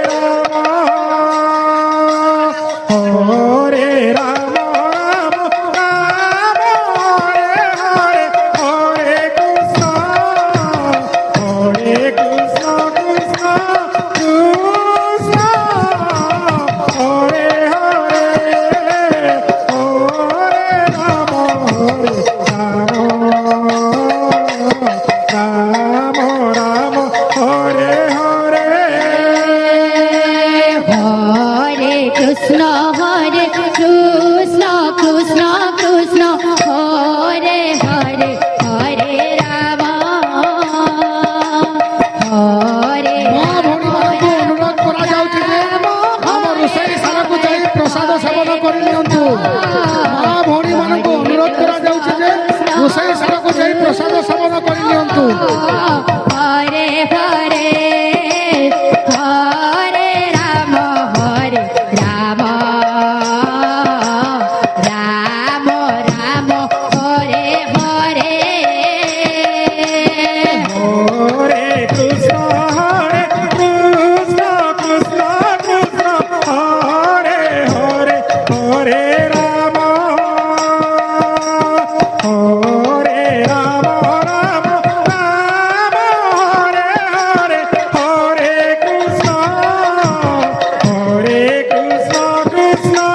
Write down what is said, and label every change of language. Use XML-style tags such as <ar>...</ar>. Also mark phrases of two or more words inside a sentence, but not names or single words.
<sa>রাম রাম হরে হরে হরে কৃষ্ণ কৃষ্ণ কৃষ্ণ হরে হরে হরে রাম রাম রাম হরে হরে হরে কৃষ্ণ কৃষ্ণ কৃষ্ণ হরে হরে হরে রাম হরে</sa> <or>মা ଭଉଣୀମାନଙ୍କୁ ଅନୁରୋଧ କରାଯାଉଛି ଯେ ଆମ ରୋଷେଇ ଶାଳାକୁ ଯାଇ ପ୍ରସାଦ ସେବନ କରି ନିଅନ୍ତୁ। ମା ଭଉଣୀମାନଙ୍କୁ ଅନୁରୋଧ କରାଯାଉଛି ଯେ ରୋଷେଇ ଶାଳାକୁ ଯାଇ ପ୍ରସାଦ ସେବନ କରି ନିଅନ୍ତୁ।</or> <sa>ହରେ ହରେ ହରେ ରାମ ରାମ ରାମ ହରେ ହରେ হরে কৃষ্ণ কৃষ্ণ কৃষ্ণ হরে হরে হরে রাম হরে রাম রাম রাম হরে হরে হরে কৃষ্ণ কৃষ্ণ কৃষ্ণ</sa>